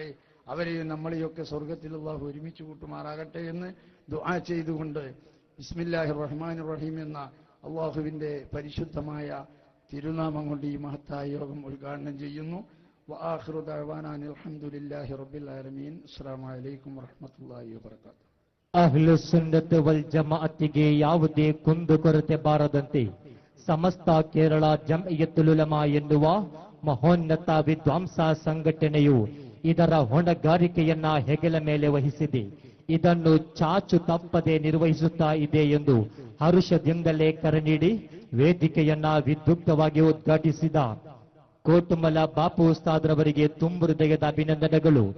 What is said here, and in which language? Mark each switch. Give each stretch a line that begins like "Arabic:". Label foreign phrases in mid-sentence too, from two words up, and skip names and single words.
Malayalam: അവരെയും നമ്മളെയൊക്കെ സ്വർഗത്തിൽ അല്ലാഹു ഒരുമിച്ച് കൂട്ടുമാറാകട്ടെ എന്ന് ദുആ ചെയ്തുകൊണ്ട്
Arabic: بسم الله الرحمن الرحيم
Malayalam: എന്ന അല്ലാഹുവിന്റെ പരിശുദ്ധമായ തിരുനാമം കൊണ്ട് ഈ മഹത്തായ യോഗം ഉദ്ഘാടനം ചെയ്യുന്നു.
Arabic: وآخر دعوانا الحمد لله رب العالمين. السلام عليكم ورحمة الله وبركاته.
Kannada: ಅಹ್ಲು ಸುನ್ನತ್ ವಲ್ ಜಮಾಅತಿಗೆ ಯಾವುದೇ ಕುಂದುಕೊರತೆ ಬಾರದಂತೆ ಸಮಸ್ತ ಕೇರಳ ಜಮ್ಇಯತುಲ್ ಉಲಮಾ ಎನ್ನುವ ಮಹೋನ್ನತ ವಿದ್ವಾಂಸ ಸಂಘಟನೆಯು ಇದರ ಹೊಣೆಗಾರಿಕೆಯನ್ನ ಹೆಗಲ ಮೇಲೆ ವಹಿಸಿದೆ. ಇದನ್ನು ಚಾಚು ತಪ್ಪದೆ ನಿರ್ವಹಿಸುತ್ತಾ ಇದೆ ಎಂದು ಹರುಷದಿಂದಲೇ ಕರೆ ನೀಡಿ ವೇದಿಕೆಯನ್ನ ವಿದ್ಯುಕ್ತವಾಗಿ ಉದ್ಘಾಟಿಸಿದ ಕೋಟುಮಲ ಬಾಪು ಉಸ್ತಾದ್ರವರಿಗೆ ತುಂಬು ಹೃದಯದ ಅಭಿನಂದನೆಗಳು.